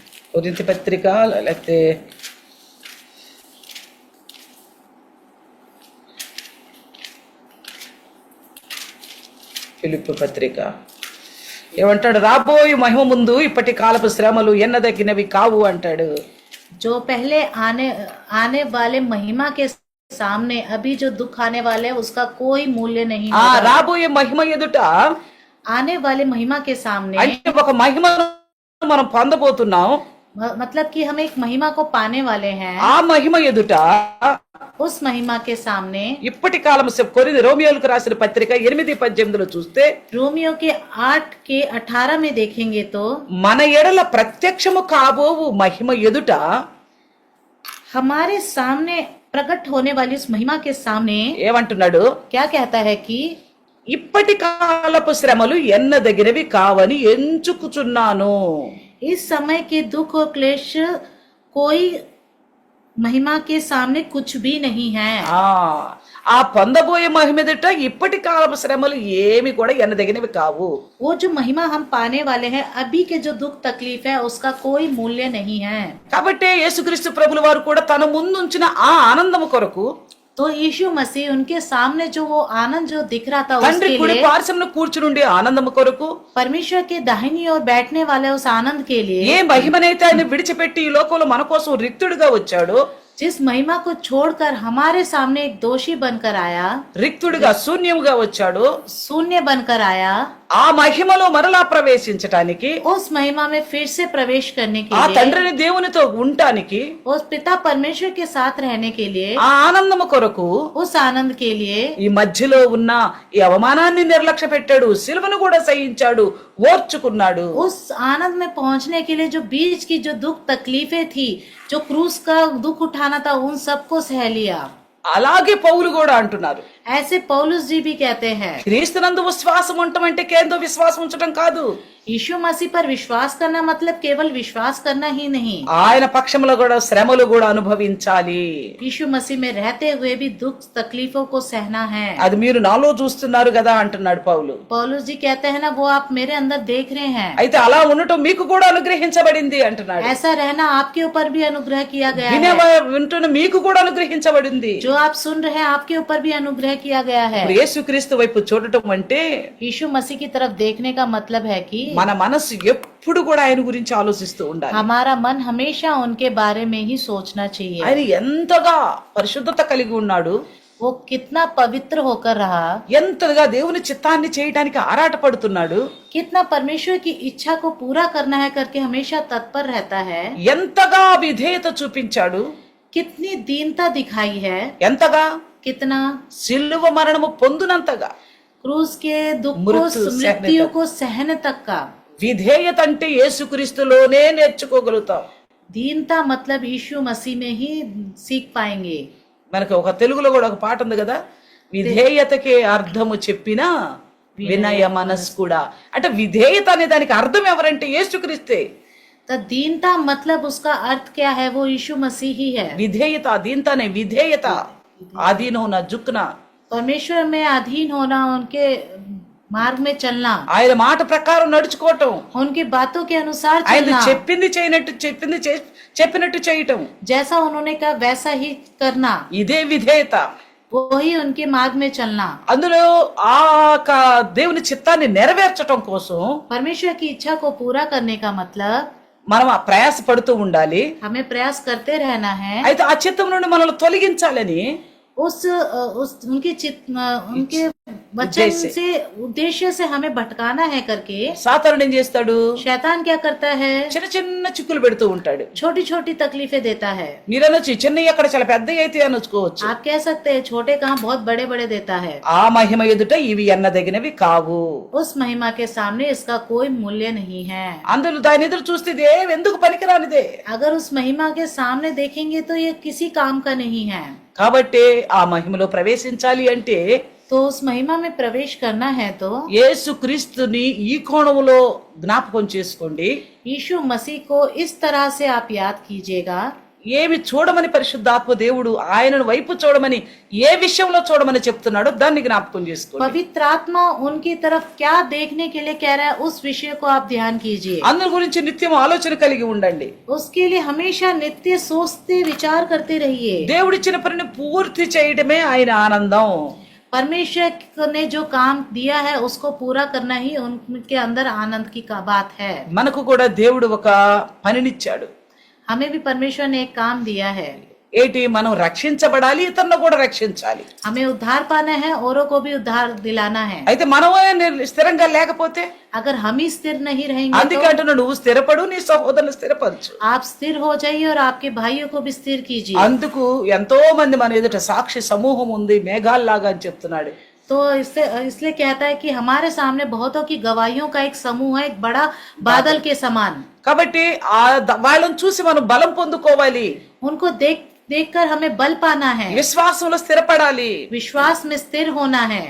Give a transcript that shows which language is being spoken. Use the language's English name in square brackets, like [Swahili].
[Telugu] కొరింథీ పత్రిక లేకపోతే ఫిలిప్పీ పత్రిక ఏమంటాడు? రాబోయే మహిమ ముందు ఇప్పటి కాలపు శ్రమలు ఎన్నదగినవి కావు అంటాడు. [Hindi] जो पहले आने वाले महिमा के सामने अभी जो दुख आने वाले है उसका कोई मूल्य नहीं [Telugu] ఆ [Hindi] होगा। [Telugu] రాబోయే మహిమ ఎదుట [Hindi] आने वाले महिमा के सामने [Telugu] అంటే ఒక మహిమను మనం పొందబోతున్నాం. [Hindi] मतलब कि हम एक महिमा को पाने वाले हैं। [Telugu] ఆ మహిమ ఎదుట [Hindi] उस महिमा के सामने [Telugu] ఇప్పటి కాలం రోమియోలకు రాసిన పత్రిక 8:18 చూస్తే, [Hindi] रोमियो के 8 के 18 में देखेंगे तो [Telugu] మన ఎడల ప్రత్యక్షము కాబోవు మహిమ ఎదుట [Hindi] हमारे सामने प्रकट होने वाली उस महिमा के सामने [Telugu] ఏమంటున్నాడు? [Hindi] क्या कहता है कि [Telugu] ఇప్పటి కాలపు శ్రమలు ఎన్నదగినవి కావని ఎంచుకుచున్నాను. [Hindi] इस समय के दुख और क्लेश कोई महिमा के सामने कुछ भी नहीं है। [Telugu] ఆ పొందబోయే మహిమ ఎదుట ఇప్పటి కాలపు శ్రమలు ఏమి కూడా ఎన్నదగినవి కావు. [Hindi] वो जो महिमा हम पाने वाले हैं, अभी के जो दुख तकलीफ है उसका कोई मूल्य नहीं है। [Telugu] కాబట్టి యేసుక్రీస్తు ప్రభుల వారు కూడా తన ముందుంచిన ఆ ఆనందము కొరకు, [Hindi] तो यीशु मसीह उनके सामने जो वो आनंद जो दिख रहा था [Telugu] తండ్రి [Hindi] उसके [Telugu] కుడి [Hindi] लिए, [Telugu] పార్శ్వమున కూర్చునుండి ఆనందము కొరకు, [Hindi] परमेश्वर के दाहिनी ओर बैठने वाले उस आनंद के लिए, [Telugu] ఏ మహిమనైతే ఆయన విడిచిపెట్టి ఈ లోకంలో మన కోసం రిక్తుడిగా వచ్చాడో, [Hindi] जिस महिमा को छोड़कर हमारे सामने एक दोषी बनकर आया, [Telugu] రిక్తుడిగా శూన్యముగా వచ్చాడో, [Hindi] शून्य बनकर आया, [Telugu] ఆ మహిమలో మరలా ప్రవేశించటానికి, [Hindi] उस महिमा में फिर से प्रवेश करने के [Telugu] ఆ [Hindi] लिए, [Telugu] తండ్రిని దేవునితో ఉండటానికి, [Hindi] उस पिता परमेश्वर के साथ रहने के लिए, [Telugu] ఆ ఆనందము కొరకు [Hindi] उस आनंद के लिए [Telugu] ఈ మధ్యలో ఉన్న ఈ అవమానాన్ని నిర్లక్ష్య పెట్టాడు, సిలువను కూడా సహించాడు, ఓర్చుకున్నాడు. [Hindi] उस आनंद में पहुंचने के लिए जो बीच की जो दुख तकलीफें थी, जो क्रूस का दुख उठाना था, उन सबको सह लिया। [Telugu] అలాగే పౌలు కూడా అంటున్నారు, [Hindi] ऐसे पौलुस जी भी कहते हैं, [Telugu] క్రీస్తునందు విశ్వాసం ఉండటం అంటే కేంద్ర విశ్వాసం ఉంచడం కాదు, [Hindi] यीशु मसीह पर विश्वास करना मतलब केवल विश्वास करना ही नहीं, [Telugu] ఆయన పక్షంలో కూడా శ్రమలు కూడా అనుభవించాలి. [Hindi] यीशु मसीह में रहते हुए भी दुख तकलीफों को सहना है। [Telugu] అది మీరు నాలో చూస్తున్నారు కదా అంటున్నాడు పౌలు. [Hindi] पौलुस जी कहते हैं ना, वो आप मेरे अंदर देख रहे हैं। [Telugu] అయితే అలా ఉండటం మీకు కూడా అనుగ్రహించబడింది అంటున్నాడు. [Hindi] ऐसा रहना आपके ऊपर भी अनुग्रह किया गया है। [Telugu] వింటున్న మీకు కూడా అనుగ్రహించబడింది. [Hindi] जो आप सुन रहे हैं आपके ऊपर भी अनुग्रह किया गया है। [Telugu] ఇప్పుడు యేసుక్రీస్తు వైపు చూడటం అంటే [Hindi] यीशु मसीह की तरफ देखने का मतलब है कि [Telugu] మన మనసు ఎప్పుడు కూడా ఆయన గురించి ఆలోచిస్తూ ఉండాలి. [Hindi] हमारा मन हमेशा उनके बारे में ही सोचना चाहिए। [Telugu] ఆయన ఎంతగా పరిశుద్ధత కలిగి ఉన్నాడు, [Hindi] वो कितना पवित्र होकर रहा, [Telugu] ఎంతగా దేవుని చిత్తాన్ని చేయడానికి ఆరాటపడుతున్నాడు, [Hindi] कितना परमेश्वर की इच्छा को पूरा करना है करके हमेशा तत्पर रहता है, [Telugu] ఎంతగా విధేయత చూపించాడు, [Hindi] कितनी दीनता दिखाई है, [Telugu] ఎంతగా [Hindi] कितना [Telugu] సిలువ మరణము పొందునంతగా. [Hindi] क्रूस के दुख को, मृत्यु मृत्यु को सहने तक का। [Telugu] విధేయత అంటే యేసుక్రీస్తులోనే నేర్చుకోగలుగుతాం. [Hindi] दीनता मतलब यीशु मसीह में ही सीख पाएंगे। [Telugu] మనకి ఒక తెలుగులో కూడా ఒక పాట ఉంది కదా, విధేయతకే అర్థము చెప్పిన వినయ మనస్కుడా. అంటే విధేయత అనే దానికి అర్థం ఎవరంటే యేసుక్రీస్తే. [Hindi] तो दीनता मतलब उसका अर्थ क्या है? वो यीशु मसीह ही है। [Telugu] విధేయత, దీంతా ने విధేయత, ఆధీన [Hindi] होना, झुकना, परमेश्वर में अधीन होना, उनके मार्ग में चलना, [Telugu] ఆయన మాట ప్రకారం నడుచుకోవటం, [Hindi] उनकी बातों के अनुसार [Telugu] ఆయన [Hindi] चलना, [Telugu] చెప్పింది చేయనట్టు చెప్పినట్టు చేయటం, [Hindi] जैसा उन्होंने कहा वैसा ही करना, [Telugu] ఇదే విధేయత. [Hindi] वही उनके मार्ग में चलना। [Telugu] అందులో ఆ దేవుని చిత్తాన్ని నెరవేర్చటం కోసం [Hindi] परमेश्वर की इच्छा को पूरा करने का मतलब [Telugu] మనం ఆ ప్రయాస పడుతూ ఉండాలి. [Hindi] हमें प्रयास करते रहना है। [Telugu] అయితే ఆ చిత్తం నుండి మనల్ని తొలగించాలని [Hindi] उनके वचन से उद्देश्य से हमें भटकाना है करके [Telugu] సాతానుడు ఏం చేస్తాడు? [Hindi] शैतान क्या करता है? [Telugu] చిన్న చిన్న చిక్కులు పెడుతూ ఉంటాడు. [Hindi] छोटी छोटी तकलीफें देता है। [Telugu] మీరనొచ్చు చిన్నవి అక్కడ చాలా పెద్దవి అయితే అనొచ్చుకోవచ్చు. [Hindi] आप कह सकते हैं छोटे कहाँ बहुत बड़े बड़े देता है। [Telugu] ఆ మహిమ ఎదుట ఇవి ఎన్నదగినవి కావు. [Hindi] उस महिमा के सामने इसका कोई मूल्य नहीं है। [Telugu] అందులో దాని ఎదురు చూస్తే ఇదే ఎందుకు పనికిరానిదే. [Hindi] अगर उस महिमा के सामने देखेंगे तो ये किसी काम का नहीं है। [Telugu] కాబట్టి ఆ మహిమలో ప్రవేశించాలి అంటే [Hindi] तो उस महिमा में प्रवेश करना है तो [Telugu] యేసుక్రీస్తుని ఈ కోణంలో జ్ఞాపకం చేసుకోండి. [Hindi] यीशु मसीह को इस तरह से आप याद कीजिएगा। [Telugu] ఏమి చూడమని పరిశుద్ధాత్మ దేవుడు ఆయనను వైపు చూడమని ఏ విషయంలో చూడమని చెప్తున్నాడో దాన్ని జ్ఞాపకం చేసుకోండి. [Hindi] पवित्र आत्मा उनकी तरफ क्या देखने के लिए कह रहा है उस विषय को आप ध्यान कीजिए। [Telugu] అందరి గురించి నిత్యం ఆలోచన కలిగి ఉండండి. [Hindi] उसके लिए हमेशा नित्य सोचते विचार करते रहिए। [Telugu] దేవుడిచ్చిన పనిని పూర్తి చేయడమే ఆయన ఆనందం. [Hindi] परमेश्वर ने जो काम दिया है उसको पूरा करना ही उनके अंदर आनंद की का बात है। [Telugu] మనకు కూడా దేవుడు ఒక పనినిచ్చాడు. [Hindi] हमें भी परमेश्वर ने एक काम दिया है। [Telugu] ఏంటి? మనం రక్షించబడాలి, ఇతరులను కూడా రక్షించాలి. [Hindi] हमें उद्धार पाना है, औरों को भी उद्धार दिलाना है। [Telugu] అయితే మనమే స్థిరంగా లేకపోతే [Hindi] अगर हम ही स्थिर नहीं रहेंगे [Telugu] అందుకే అంటున్నాడు, నువ్వు స్థిరపడు, నీ సహోదరుని స్థిరపరచు. [Hindi] आप स्थिर हो जाइए और आपके भाइयों को भी स्थिर कीजिए। [Telugu] అందుకు ఎంతో మంది మన ఎదుట సాక్షి సమూహం ఉంది మేఘాల్లాగా అని చెప్తున్నాడు. [Hindi] तो इसलिए कहता है कि हमारे सामने बहुतों की गवाहियों का एक समूह है, एक बड़ा बादल के समान। [Telugu] కాబట్టి వాళ్ళని చూసి మనం బలం పొందుకోవాలి. [Hindi] उनको देखकर हमें बल पाना है, [Telugu] విశ్వాసంలో స్థిరపడాలి. [Hindi] विश्वास में स्थिर होना है।